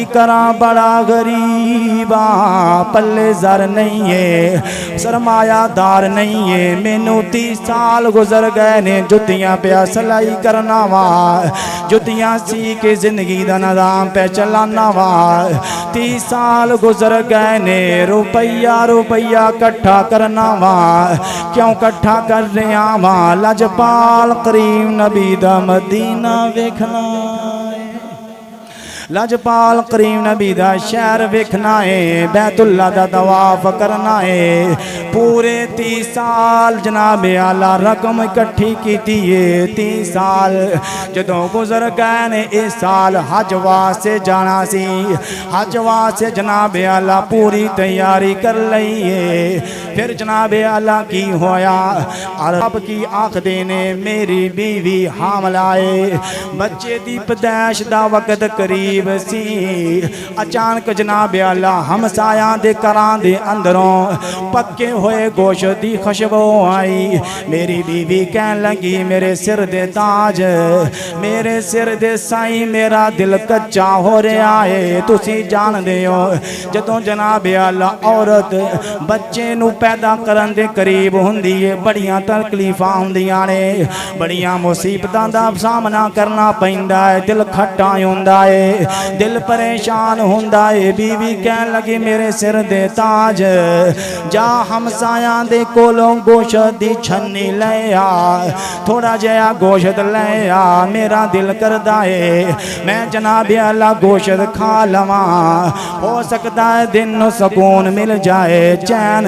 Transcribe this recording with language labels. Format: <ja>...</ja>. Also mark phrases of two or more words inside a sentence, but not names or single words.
<pa>کراں بڑا غریبا پلے زر نہیں ہے سرمایہ دار نہیں ہے مینوں 30 سال گزر گئے نے جتیاں پہ سلائی کرنا جتیاں سی کے زندگی دا نظام پہ چلانا 30 سال گزر گئے نے روپیہ کٹھا کرنا کیوں کٹھا کر رہا لجپال کریم نبی دا مدینہ ویکھنا لجپال کریم نبی دا شہر ویکھنا ہے بیت اللہ دا طواف کرنا ہے پورے 30 سال جناب اعلیٰ رقم اکٹھی کیتی ہے 30 سال جدوں گزر گئے نے اس سال حج واسطے جانا سی حج واسطے جناب اعلیٰ پوری تیاری کر لئی ہے پھر جناب اعلیٰ کی ہویا عرب کی آخدے نے میری بیوی حاملہ ہے بچے دی پیدائش دا وقت قریب قریب سی اچانک جناب اللہ ہمسایاں دے کراں دے اندروں پکے ہوئے گوشت دی خوشبو آئی میری بیوی کہن لگی میرے سر دے تاج میرے سر دے سائی میرا دل کچا ہو رہا ہے تسی جان دے ہو جدوں جناب اللہ عورت بچے نو پیدا کرن دے قریب ہوندی ہے بڑیاں تکلیفاں ہوندیاں نے بڑیاں مصیبتاں دا سامنا کرنا پیندا ہے دل کھٹا ہوندا ہے دل پریشان ہوندا ہے بیوی کہن لگی میرے سر دے تاج جا ہمسایاں دے کولوں گوشت دی چھنی لے آ تھوڑا جہا گوشت لے آ میرا دل کردا ہے میں جناب اللہ گوشت کھا لواں ہو سکتا ہے دن نو سکون مل جائے چین</pa>